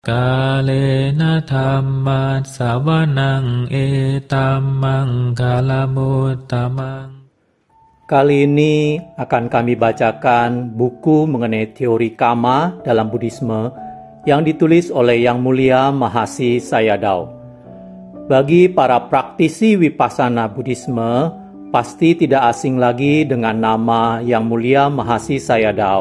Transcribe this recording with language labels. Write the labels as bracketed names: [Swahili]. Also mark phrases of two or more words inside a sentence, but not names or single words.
[Pali] กาเลนะธัมมัสสวนังเอตัมมังคาลมุตตมัง [Indonesian] Kali ini akan kami bacakan buku mengenai teori Kama dalam Buddhisme yang ditulis oleh Yang Mulia Mahasi Sayadaw. Bagi para praktisi Vipassana Buddhisme, pasti tidak asing lagi dengan nama Yang Mulia Mahasi Sayadaw.